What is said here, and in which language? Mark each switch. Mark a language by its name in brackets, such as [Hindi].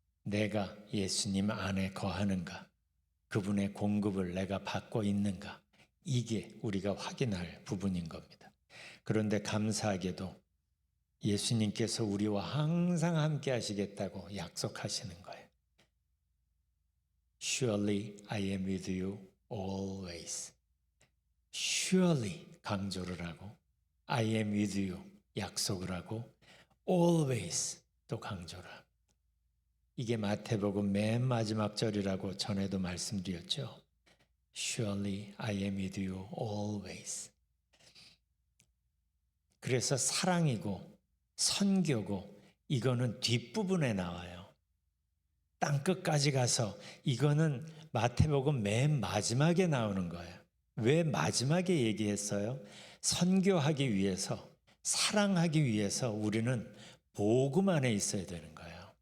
[Korean] 내가 예수님 안에 거하는가? 그분의 공급을 내가 받고 있는가? 이게 우리가 확인할 부분인 겁니다. 그런데 감사하게도 예수님께서 우리와 항상 함께 하시겠다고 약속하시는 거예요. [English] Surely I am with you always. [Korean] Surely 강조를 하고 [English] I am with you [Korean] 약속을 하고 always 또 강조를 하고 이게 마태복음 맨 마지막 절이라고 전에도 말씀드렸죠. [English] Surely I am with you always. [Korean] 그래서 사랑이고 선교고 이거는 뒷부분에 나와요. 땅끝까지 가서 이거는 마태복음 맨 마지막에 나오는 거예요. 왜 마지막에 얘기했어요? 선교하기 위해서, 사랑하기 위해서 우리는 복음 안에 있어야 되는 거예요.